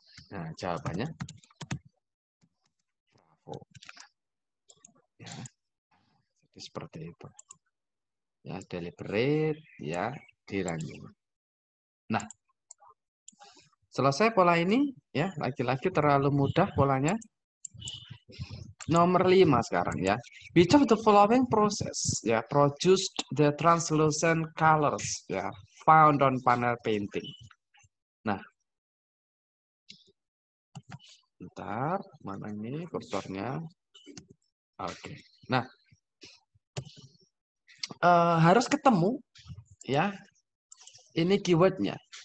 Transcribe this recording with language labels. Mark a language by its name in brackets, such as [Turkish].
[Indonesian] Nah, jawabannya bravo. Ya. Jadi seperti itu. Ya, deliberate ya dilanjut. Nah, selesai pola ini ya, lagi-lagi terlalu mudah polanya. Nomor 5 sekarang ya. [English] Which of the following process [Indonesian] ya [English] produced the translucent colors ya found on panel painting. [Indonesian] Nah, bentar, mana ini kursornya? Oke. Nah, harus ketemu ya. Ini keywordnya.